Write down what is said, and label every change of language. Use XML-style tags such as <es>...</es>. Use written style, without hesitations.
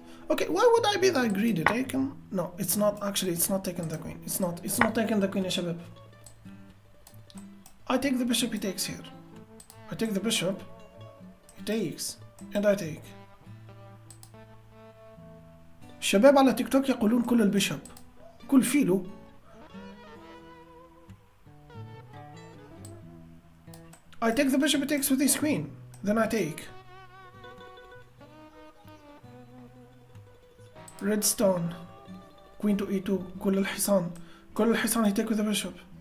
<en>Okay, why would I be that greedy? Taken? No, it's not actually, it's not taking the queen. It's not taking the queen,</en> <ar>ya shabab.</ar> <en>I take the bishop, he takes here. I take the bishop, he takes, and I take.</en> <ar>الشباب على تيك توك يقولون كل البيشب كل فيلو.</ar> <en>I take the bishop, he takes with his queen. Then I take. Redstone. Queen to e2.</en> <ar>كل الحصان. كل الحصان</ar> <en>he take with the bishop.</en>